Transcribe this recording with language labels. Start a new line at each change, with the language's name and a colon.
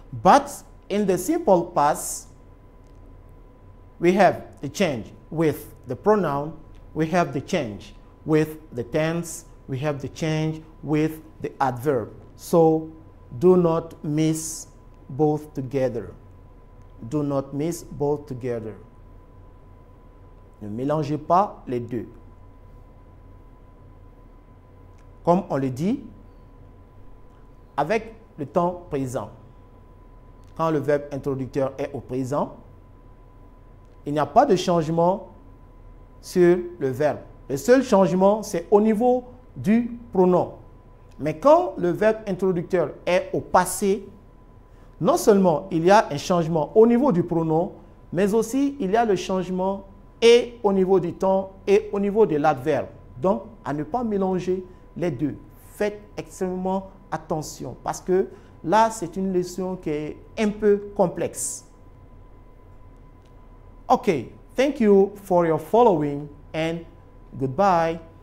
English: But in the simple past, we have the change with the pronoun, we have the change with the tense, we have the change with the adverb. So do not miss both together. Do not miss both together.
French: Ne mélangez pas les deux. Comme on le dit, avec le temps présent, quand le verbe introducteur est au présent, il n'y a pas de changement sur le verbe. Le seul changement, c'est au niveau du pronom. Mais quand le verbe introducteur est au passé, non seulement il y a un changement au niveau du pronom, mais aussi il y a le changement et au niveau du temps et au niveau de l'adverbe. Donc, à ne pas mélanger les deux. Faites extrêmement attention parce que là, c'est une leçon qui est un peu complexe.
English: Okay, thank you for your following and goodbye.